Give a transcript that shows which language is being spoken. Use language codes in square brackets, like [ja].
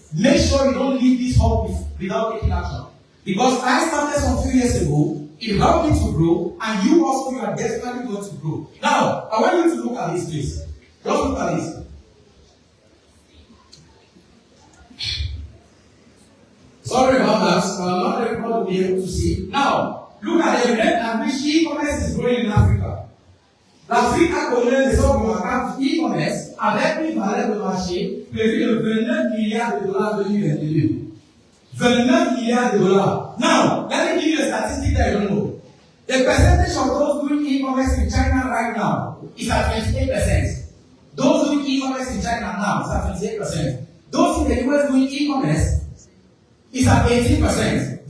[en] Make sure you don't leave this hall without taking action. Because I started some few years ago, it helped me to grow, and you also, you are definitely going to grow. Now, I want you to look at this, please. Just look at this. Sorry about that. Not everybody will be able to see. Now, look at the rate at which e-commerce is growing in Africa. [fr] L'Afrique connaît des sommes remarquables e-commerce avec une valeur de marché prévue de 29 milliards de dollars en 2022. 29 milliards de dollars. [en] Now, let me give you a statistic that you don't know. The percentage of those doing e-commerce in China right now is at 28%. Those doing e-commerce in China now is at 28%. Those in the US doing e-commerce is at 18%.